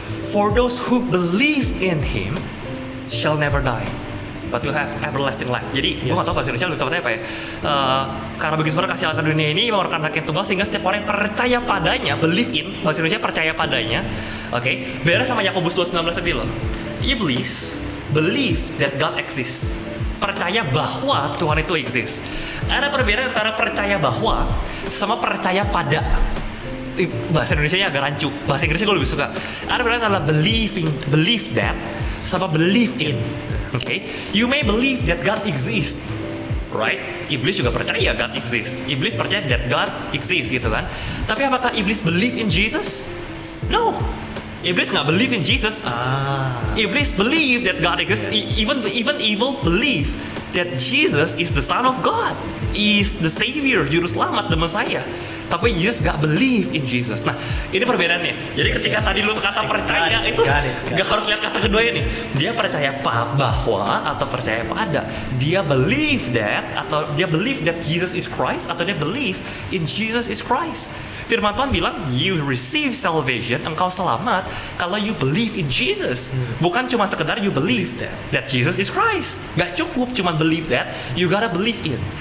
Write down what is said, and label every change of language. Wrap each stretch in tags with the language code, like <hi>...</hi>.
<en>For those who believe in Him shall never die, but will have everlasting life.</en> <id>Jadi gue gak tau bahasa Indonesia lebih tepatnya apa ya. Karena begitu besar kasih Allah ke dunia ini mengeluarkan anak yang tunggal sehingga setiap orang yang percaya padanya, believe in, bahasa Indonesia percaya padanya. Oke, beda sama Yakobus 2:19 tadi loh. Iblis</id> <en>believe that God exists,</en> <id>percaya bahwa Tuhan itu exist. Ada perbedaan antara percaya bahwa sama percaya pada. Bahasa Indonesia-nya agak rancu, bahasa Inggrisnya gue lebih suka. Ada perbedaan antara believe that sama believe in. Okay?</id> <en>You may believe that God exists, right?</en> <id>Iblis juga percaya God exists. Iblis percaya that God exists gitu kan. Tapi apakah iblis believe in Jesus? No. Iblis nggak believe in Jesus.</id> <en>Iblis believe that God exists. Even evil believe that Jesus is the Son of God, is the Savior,</en> <id>Juru Selamat,</id> <en>the Messiah.</en> <id>Tapi Jesus gak believe in Jesus. Nah, ini perbedaannya. Jadi ketika tadi lu kata percaya itu gak harus lihat kata keduanya nih. Dia percaya bahwa atau percaya pada. Dia believe that atau dia</id> <en>believe that Jesus is Christ</en> <id>atau dia</id> <en>believe in Jesus is Christ.</en> <id>Firman Tuhan bilang,</id> <en>you receive salvation,</en> <id>engkau selamat kalau</id> <en>you believe in Jesus.</en> <id>Bukan cuma sekedar</id> <en>you believe that Jesus is Christ.</en> <id>Gak cukup cuma</id> <en>believe that, you gotta believe in.</en>